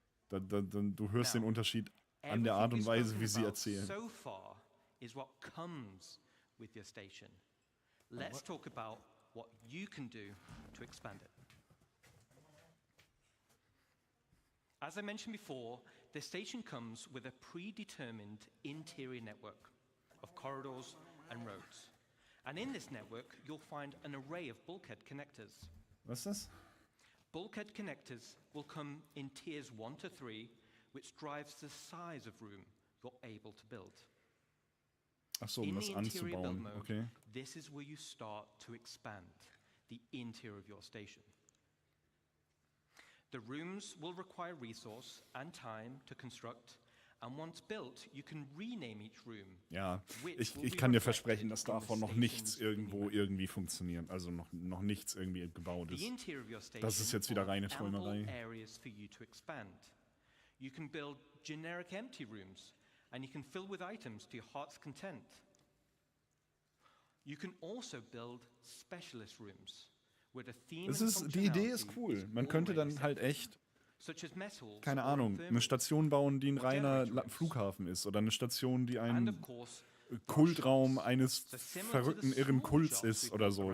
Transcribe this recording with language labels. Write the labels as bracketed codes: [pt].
[de] Du hörst den Unterschied an der Art und Weise, wie sie erzählen. [en] So far is what comes with your station. Let's talk about what you can do to expand it. As I mentioned before, the station comes with a predetermined interior network of corridors and roads. And in this network, you'll find an array of bulkhead connectors. [de] Was ist das? [en] Bulkhead connectors will come in tiers 1 to 3, which drives the size of room you're able to build. [de] Ach so, um das anzubauen. Okay. [en] This is where you start to expand the interior of your station. The rooms will require resource and time to construct, and once built, you can rename each room. [de] Ja, ich kann dir versprechen, dass davon noch nichts irgendwo irgendwie funktioniert, also noch nichts irgendwie gebaut ist. Das ist jetzt wieder reine Träumerei. [en] Areas for you to expand. You can build generic empty rooms, and you can fill with items to your heart's content. You can also build specialist rooms with a theme and [de] die Idee ist cool. Man könnte dann halt echt, keine Ahnung, eine Station bauen, die ein reiner Flughafen ist, oder eine Station, die ein Kultraum eines verrückten, irren Kults ist oder so.